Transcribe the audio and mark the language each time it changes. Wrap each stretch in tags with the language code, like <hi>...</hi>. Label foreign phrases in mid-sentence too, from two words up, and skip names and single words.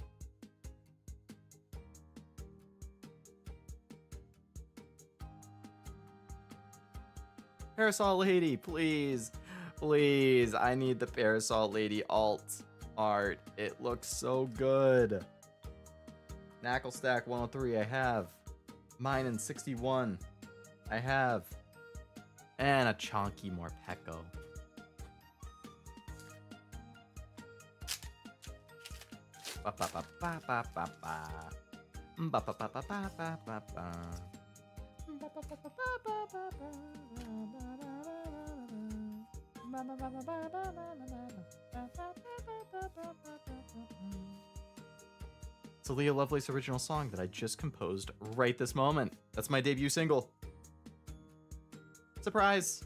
<en>Parasol Lady, please. Please, I need the Parasol Lady alt art. It looks so good. Knackle Stack 103, I have. Mine in 61, I have. And a chonky Morpeko. Ba ba ba ba ba ba ba. Ba ba ba ba ba ba ba ba. It's a Leo Lovelace original song that I just composed right this moment. That's my debut single. Surprise!</en>